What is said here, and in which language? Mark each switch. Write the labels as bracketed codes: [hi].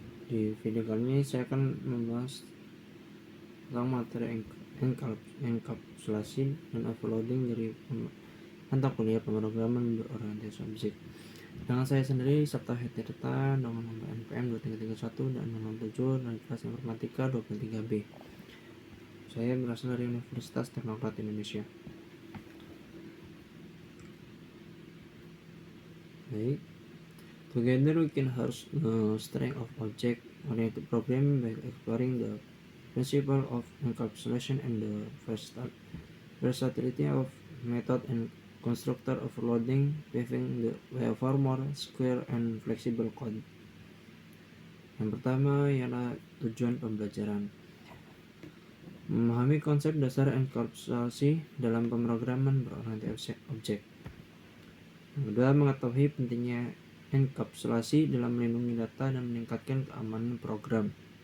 [id] Di video kali ini saya akan membahas tentang materi enkapsulasi dan offloading dari mata kuliah pemrograman berorientasi objek. Dengan saya sendiri Sabta Hetirta dengan nomor NPM 2331 dan 67 dari kelas informatika 23B. Saya berasal dari Universitas Teknokrat Indonesia. [en] Baik, together we can harness the strength of object-oriented programming by exploring the principle of encapsulation and the versatility of method and constructor overloading, paving the way for more secure and flexible code. [id] Yang pertama ialah tujuan pembelajaran. Memahami konsep dasar enkapsulasi dalam pemrograman berorientasi objek. Yang kedua, mengetahui pentingnya enkapsulasi dalam melindungi data dan meningkatkan keamanan program.